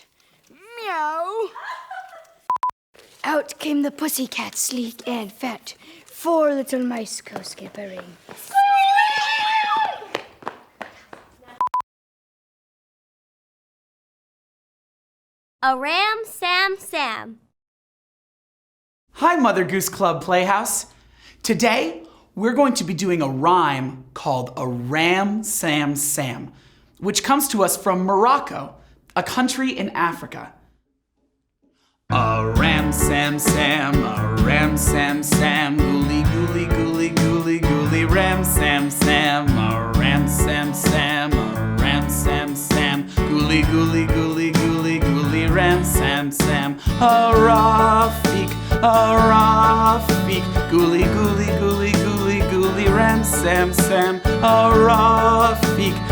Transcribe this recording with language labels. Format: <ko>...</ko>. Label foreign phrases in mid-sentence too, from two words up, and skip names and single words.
<en>Meow. Out came the pussycat, sleek and fat. 4 little mice go scampering. A ram, Sam, Sam. Hi, Mother Goose Club Playhouse. Today, we're going to be doing a rhyme called a Ram Sam Sam, which comes to us from Morocco, a country in Africa. A ram sam sam, a ram sam sam, gooly gooly gooly gooly gooly, ram sam sam, a ram sam sam, a ram sam sam, gooly gooly gooly gooly gooly, ram sam sam, a Rafik, gooly gooly gooly gooly gooly, ram sam sam, a Rafik,</en>